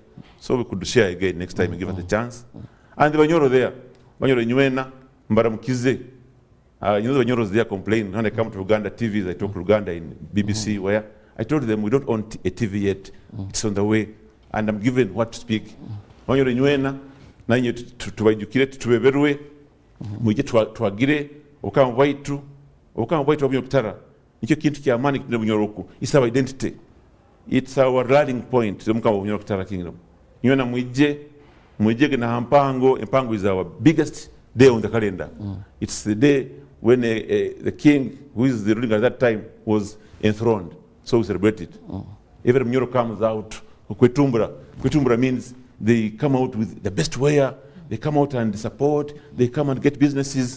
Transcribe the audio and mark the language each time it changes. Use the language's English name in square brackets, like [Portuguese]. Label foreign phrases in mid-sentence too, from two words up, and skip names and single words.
[English] So we could share again next time and give us a chance. And the Banyoro there, [Nyoro] Banyoro Nyuena, Mbaramukize. [English] The Banyoros there complain when I come to Uganda TVs, I talk to Uganda in BBC, where I told them we don't own a TV yet. It's on the way. And I'm given what to speak. [Nyoro] Banyoro Nyuena, nanyi tuwaidukire tuweberwe, mwije tuwagire, okama waitu wa Nyokitara. Nicho kintu kya amani kino Bunyoroku. [English] It's our identity. It's our rallying point. The Mukama of Nyokitara Kingdom. [Nyoro] Nyona mwije na empango [English] is our biggest day on the calendar. It's the day when the king, who is the ruling at that time, was enthroned. So we celebrate it. Every Bunyoro comes out. Kwetumbra means they come out with the best wear. They come out and support. They come and get businesses.